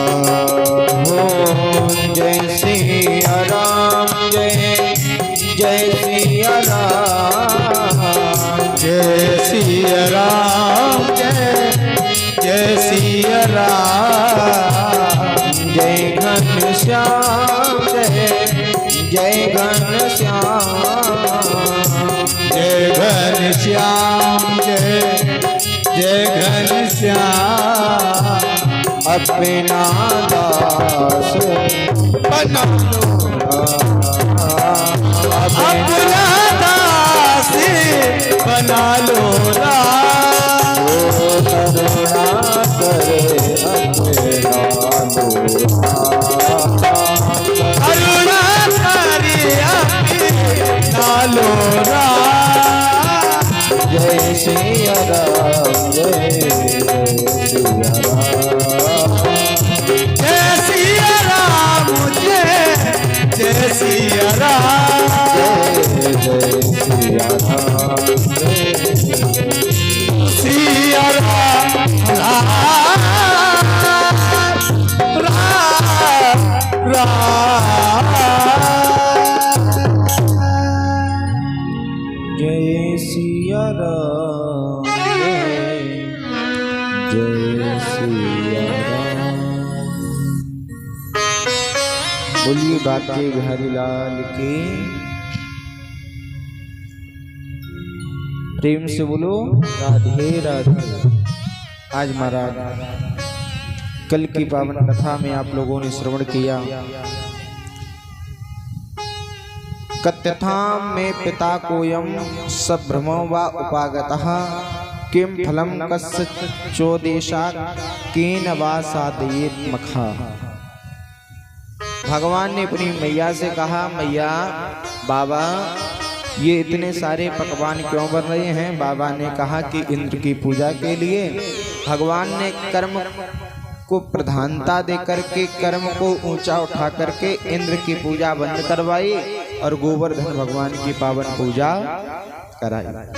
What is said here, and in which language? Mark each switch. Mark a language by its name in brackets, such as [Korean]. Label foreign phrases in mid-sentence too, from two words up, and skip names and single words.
[Hindi] हो जय सिया राम, जय जय सिया राम, जय सिया राम, जय जय सिया राम, जय घनश्याम, जय जय घनश्याम, जय घनश्याम, जय जय घनश्याम, अपना दास बना लूरा, अपना दास बना लूरा, करुणा करे अपना लूरा, करुणा करे अपना लूरा, जय सिया राम, जय सिया राम, जय सिया राम, जय सिया राम, जय सिया राम, सिया राम, राम राम, जय सिया राम, जय सिया राम। बोलिए बाके बिहारी लाल की, प्रेम से बोलो राधे राधे। आज महाराज कल की पावन कथा में आप लोगों ने श्रवण किया, [Sanskrit] कथ्यथाम में पिता कोयम सभ्रमो वा उपागतः, किम फलम कस्य चोदेशा केन वा साधयेत मखा। [Hindi] भगवान ने अपनी मैया से कहा, मैया बाबा ये इतने सारे पकवान क्यों बन रहे हैं। बाबा ने कहा कि इंद्र की पूजा के लिए। भगवान ने कर्म को प्रधानता दे करके, कर्म को ऊंचा उठा करके इंद्र की पूजा बंद करवाई और गोवर्धन भगवान की पावन पूजा कराई।